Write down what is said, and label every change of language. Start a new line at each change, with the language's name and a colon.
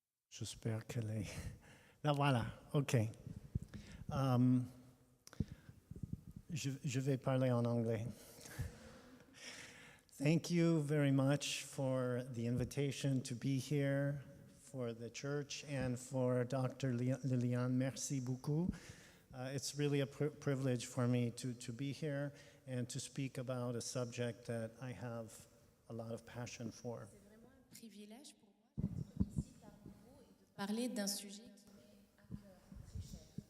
French: J'espère qu'elle est... Là, voilà, OK. Je vais parler en anglais.
English: Thank you very much for the invitation to be here, for the church, and for Dr. Liliane.
French: Merci beaucoup.
English: It's really a privilege for me to be here and to speak about a subject that I have a lot of passion for.
French: C'est vraiment un privilège pour moi d'être ici parmi vous et de parler d'un sujet qui m'est à cœur, très cher.